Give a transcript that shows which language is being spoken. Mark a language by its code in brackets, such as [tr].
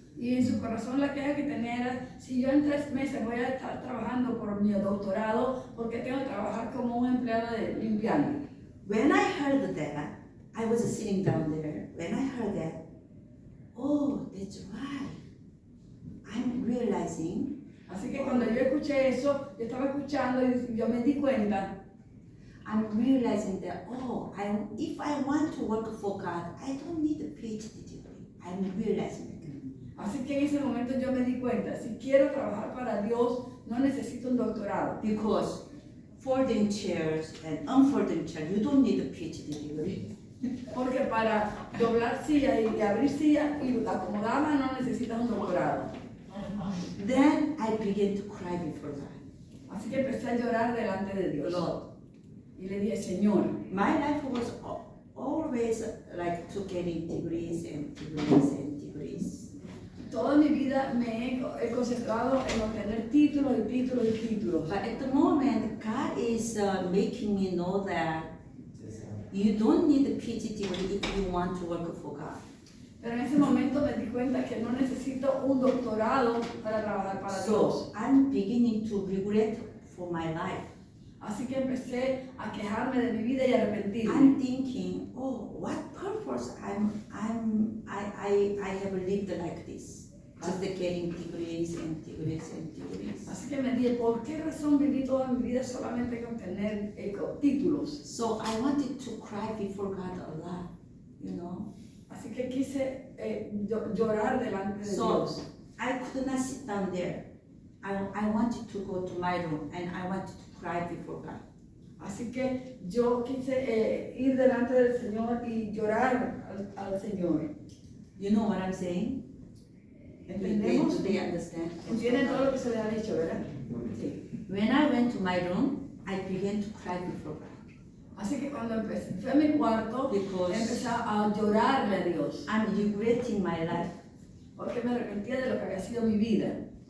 [es] Y en su corazón la queja que tenía era, si yo en 3 meses voy a estar trabajando por mi doctorado, ¿por qué tengo que trabajar como un empleado de limpiando? [en] When I heard that, I was sitting down there. When I heard that, oh, that's right. I'm realizing, [es] Así que cuando yo escuché eso, yo estaba escuchando y yo me di cuenta, [en] I'm realizing that, oh, if I want to work for God, I don't need a PhD degree. I'm realizing that. [es] así que en ese momento yo me di cuenta, si quiero trabajar para Dios, no necesito un doctorado. [en] Because folding chairs and unfolding chairs, you don't need a PhD degree. [es] Porque para doblar sillas y abrir sillas y acomodarlas no necesitas un doctorado. [en] Then I began to cry before God. [es] Así que empecé a llorar delante de Dios. [en] Lord, [es] Y le dije, Señor, [en] my life was always like to getting degrees and degrees and degrees. [es] toda mi vida me he concentrado en obtener títulos y títulos y títulos. [en] But at the moment, God is making me know that you don't need a PhD degree if you want to work for God. [es] Pero en ese momento me di cuenta que no necesito un doctorado para trabajar para Dios. [en] So I'm beginning to regret for my life. [es] Así que empecé a quejarme de mi vida y arrepentirme. [en] I'm thinking, oh, what purpose I have lived like this, just getting degrees and degrees and degrees. [es] Así que me dije, ¿por qué razón viví toda mi vida solamente con tener títulos? [en] So I wanted to cry before God a lot, you know. [es] Así que quise llorar delante de [en] So [es] Dios. [en] I could not sit down there. I wanted to go to my room and I wanted to cry before God. [es] Así que yo quise ir delante del Señor y llorar al Señor. [en] You know what I'm saying? [es] ¿Entendemos? [en] Do they understand? [es] Entienden todo lo que se les ha dicho, ¿verdad? Sí. [en] When I went to my room, I began to cry before God. [es] Así que cuando empecé, fui a mi cuarto, [en] Because [es] empecé a llorarle a Dios. [en] I'm regretting my life. [es] Porque me arrepentía de lo que había sido mi vida.